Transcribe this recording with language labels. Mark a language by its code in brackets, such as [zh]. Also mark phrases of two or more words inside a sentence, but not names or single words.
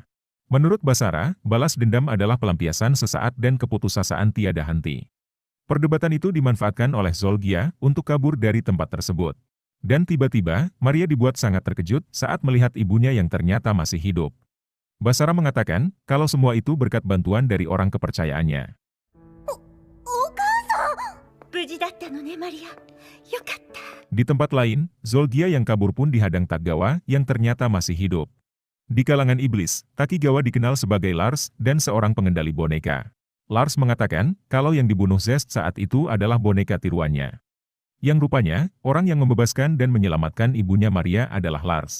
[id] Menurut Basara, balas dendam adalah pelampiasan sesaat dan keputusasaan tiada henti. Perdebatan itu dimanfaatkan oleh Zolgia untuk kabur dari tempat tersebut. Dan tiba-tiba, Maria dibuat sangat terkejut saat melihat ibunya yang ternyata masih hidup. Basara mengatakan kalau semua itu berkat bantuan dari orang kepercayaannya. [ja] 無事だったのね、マリア。よかった。 [id] Di tempat lain, Zolgia yang kabur pun dihadang Takigawa yang ternyata masih hidup. Di kalangan iblis, Takigawa dikenal sebagai Lars dan seorang pengendali boneka. Lars mengatakan kalau yang dibunuh Zest saat itu adalah boneka tiruannya. Yang rupanya, orang yang membebaskan dan menyelamatkan ibunya Maria adalah Lars.